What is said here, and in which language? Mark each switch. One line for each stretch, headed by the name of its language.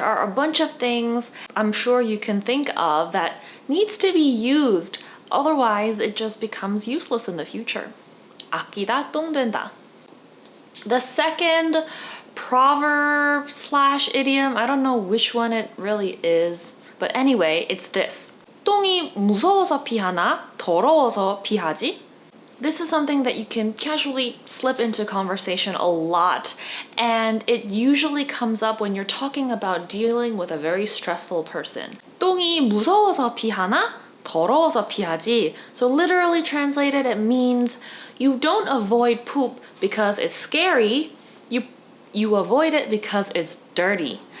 English: There are a bunch of things I'm sure you can think of that needs to be used. Otherwise, it just becomes useless in the future.
Korean: 아끼다 똥 된다.
English: The second proverb / idiom, I don't know which one it really is, but anyway, it's this.
Korean: 똥이 무서워서 피하나 더러워서 피하지?
English: This is something that you can casually slip into conversation a lot, and it usually comes up when you're talking about dealing with a very stressful person.
Korean: 똥이 무서워서 피하나? 더러워서 피하지.
English: So literally translated, it means you don't avoid poop because it's scary, you avoid it because it's dirty.